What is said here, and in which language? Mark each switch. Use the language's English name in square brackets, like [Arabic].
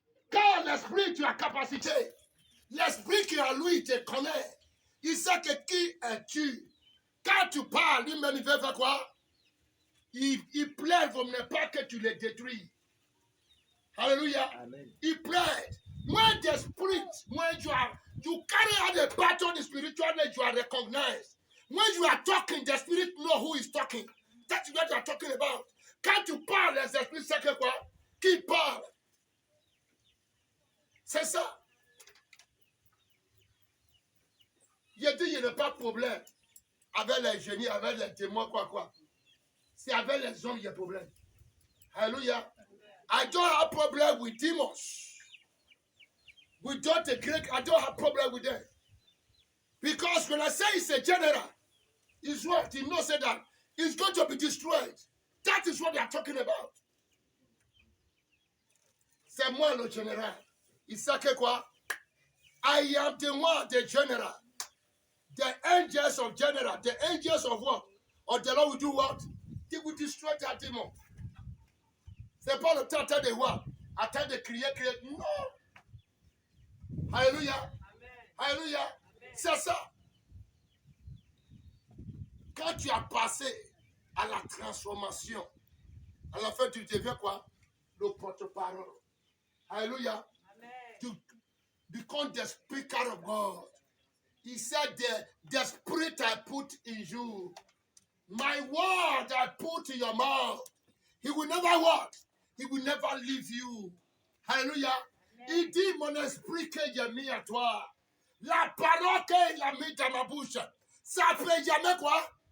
[French] Quand l'esprit, tu as capacité, l'esprit qui est en lui te connaît. Il sait que qui es-tu. Quand tu parles, lui-même, il veut faire quoi? Il plaide pour ne pas que tu les détruis. Alléluia. Amen. Il plaide. [English] When the spirit, when you carry out the battle in the spiritual, you are recognized. When you are talking, the spirit know who is talking. That's what you are talking about. [French] Quand tu parles, les esprits savent que quoi? Qui parle? C'est ça. Il dit, il n'y a pas de problème avec les génies, avec les témoins, quoi. C'est avec les hommes, il y a problème. Alléluia. [English] I don't have problem with demons. Without the Greek, I don't have problem with them. Because when I say it's a general, it's what he knows that it's going to be destroyed. That is what they are talking about. C'est moi le général. Il sait que quoi? I am the one, the general. The angels of general, the angels of what? Of the Lord will do what? They will destroy that demon. [French] C'est pas le temps de voir, attendre de crier. Non. Alléluia. Amen. Alléluia. Amen. C'est ça. Quand tu as passé à la transformation, à la fin tu deviens quoi? Le porte-parole. Alléluia. Amen. [English] To become the speaker of God. He said the spirit I put in you, my word I put in your mouth, he will never what? He will never leave you. Alléluia. [French] Il dit, mon esprit que j'ai mis à toi, la parole qu'il a mis dans ma bouche, ça ne peut jamais quoi?